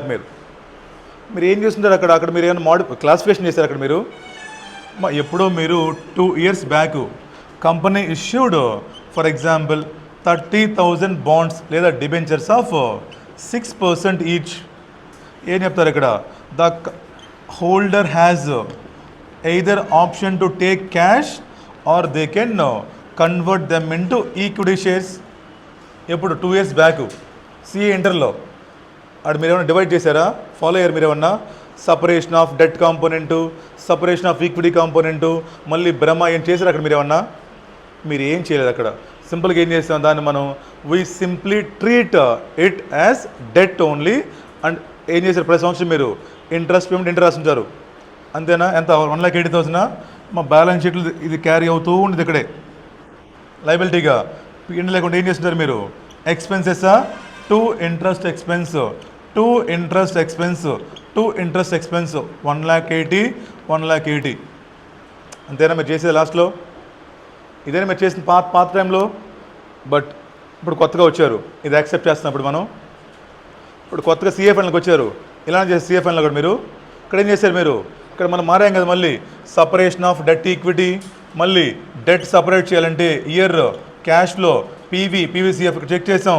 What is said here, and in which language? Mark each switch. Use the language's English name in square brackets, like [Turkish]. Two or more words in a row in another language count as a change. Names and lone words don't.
[Telugu] మీరు ఏం చేస్తుంటారు అక్కడ మీరు ఏమైనా క్లాసిఫికేషన్ చేశారు అక్కడ మీరు? [English] ఎప్పుడో మీరు 2 years back company issued for example 30,000 bonds లేదా debentures of 6% each. [Telugu] ఏం చెప్తారు ఇక్కడ? [English] the holder has either option to take cash or they can convert them into equity shares. [Telugu] ఎప్పుడు [English] 2 years back [Telugu] సిఏ ఇంటర్లో అక్కడ మీరు ఏమైనా డివైడ్ చేశారా? ఫాలో అయ్యారు మీరు ఏమన్నా? [English] separation of debt component, separation of equity component, [Telugu] మళ్ళీ బ్రహ్మ ఏం చేశారు అక్కడ మీరు ఏమన్నా? మీరు ఏం చేయలేదు అక్కడ. సింపుల్గా ఏం చేస్తాం దాన్ని మనం, [English] we simply treat it as debt only. [Telugu] అండ్ ఏం చేశారు ప్రతి సంవత్సరం మీరు [English] interest payment [Telugu] ఇంటర్ రాసింటారు, అంతేనా? ఎంత 1,80,000. మా [English] balance sheets [Telugu] ఇది క్యారీ అవుతూ ఉండేది ఇక్కడే లైబిలిటీగా. ఇంటి లేకుండా ఏం చేస్తుంటారు మీరు? ఎక్స్పెన్సెసా? [English] 2 interest expense, 2 interest expense, 2 interest expense, 1,80,000, 1,80,000. [Telugu] అంతేనా మీరు చేసేది లాస్ట్లో? ఇదే మీరు చేసిన పాత టైంలో. బట్ ఇప్పుడు కొత్తగా వచ్చారు, ఇది యాక్సెప్ట్ చేస్తున్నాం. ఇప్పుడు కొత్తగా సిఏఫ్ఎన్లోకి వచ్చారు, ఇలానే చేసి సిఏఫ్ఎన్లో కూడా మీరు ఇక్కడ ఏం చేశారు, మీరు ఇక్కడ మనం మారాం కదా, మళ్ళీ [English] separation of debt equity, [Telugu] మళ్ళీ [English] debt separate [Telugu] చేయాలంటే ఇయర్ క్యాష్లో పీవీసీఎఫ్ చెక్ చేసాం.